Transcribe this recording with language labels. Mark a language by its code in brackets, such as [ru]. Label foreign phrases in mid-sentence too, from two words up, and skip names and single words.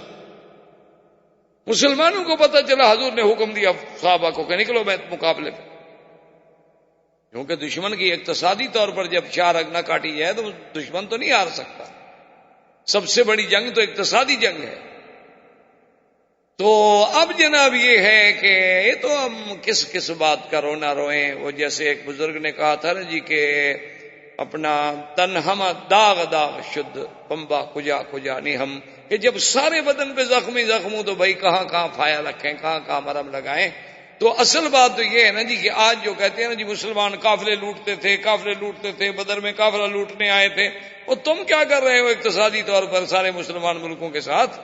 [ur] مسلمانوں کو پتہ چلا، حضور نے حکم دیا صحابہ کو کہ نکلو میں مقابلے پہ، کیونکہ دشمن کی اقتصادی طور پر جب شارک نہ کاٹی جائے تو دشمن تو نہیں ہار سکتا، سب سے بڑی جنگ تو اقتصادی جنگ ہے۔ تو اب جناب یہ ہے کہ یہ تو ہم کس بات کا رونا روئیں، وہ جیسے ایک بزرگ نے کہا تھا نا جی کہ اپنا [fa] تن ہم داغ داغ شد پمبا کجا کجا نہیں ہم، [ur] کہ جب سارے بدن پہ زخمی ہوں تو بھائی کہاں کہاں پھایا رکھیں، کہاں کہاں مرہم لگائیں۔ تو اصل بات تو یہ ہے نا جی کہ آج جو کہتے ہیں نا جی مسلمان قافلے لوٹتے تھے، بدر میں قافلہ لوٹنے آئے تھے، وہ تم کیا کر رہے ہو اقتصادی طور پر سارے مسلمان ملکوں کے ساتھ؟